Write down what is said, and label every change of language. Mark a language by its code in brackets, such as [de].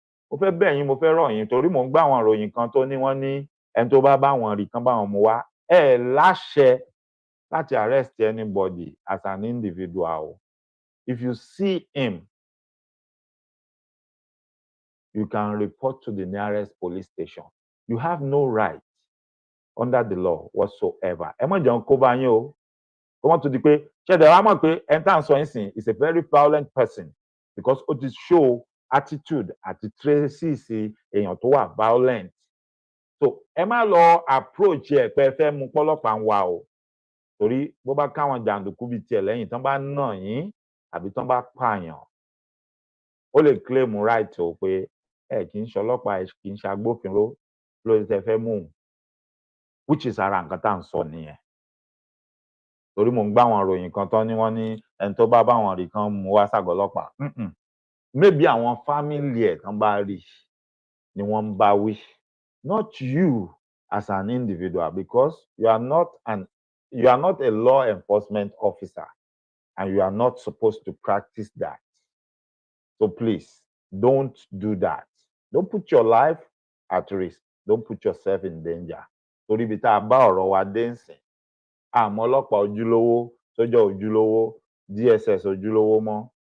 [yo] Mo fẹ́ bẹ̀ yín, mo fẹ́ rọ̀ yín torí mò ń gbọ́ àwọn ìròyìn kan tó ní wọ́n ní ẹni tó bá wọn rí kán bá wọn mú wá. Ẹ láṣẹ láti [en] arrest anybody as an individual. If you see him, you can report to the nearest police station. You have no right under the law whatsoever. [yo] Ẹ má jẹun kó bá yín o. Kó wọ́n tún di pé ṣẹ̀dẹ̀ wá mọ̀ pé ẹni tá à ń sọ yín sìn [en] is a very violent person because [yo] ó ti [en] show attitude [yo] àti traces èèyàn tó wà violent. So ẹ má lọ approach ẹ pé ẹ fẹ́ mú pọ́lọ́pàá ń wá o. Torí bó bá káwọn jàǹdùkú bíi tiẹ̀ lẹ́yìn tán bá nà yín àbí tán bá pààyàn, ó lè claim right o pé ẹ kì í ṣọlọ́pàá, ẹ kì í ṣe agbófinró lórí tẹ́ fẹ́ mú un, [en] which is [yo] ara nǹkan tá à ń sọ nìyẹn. Torí mò ń gbá àwọn ìròyìn kan tán ní wọ́n ní ẹni tó bá wọn rí kán mú wá ságọ́ ọlọ́pàá. [en] Maybe [yo] àwọn family ẹ̀ tán bá rí ni wọ́n ń bá wí, [en] not you as an individual, because you are not a law enforcement officer and you are not supposed to practice that. So please, don't do that. Don't put your life at risk. Don't put yourself in danger. [yo] Torí ibi tá a bá ọ̀rọ̀ wa dé nsìn, àmọ́ ọlọ́pàá ojúlówó, sójà ojúlówó, DSS ojúlówó mọ́.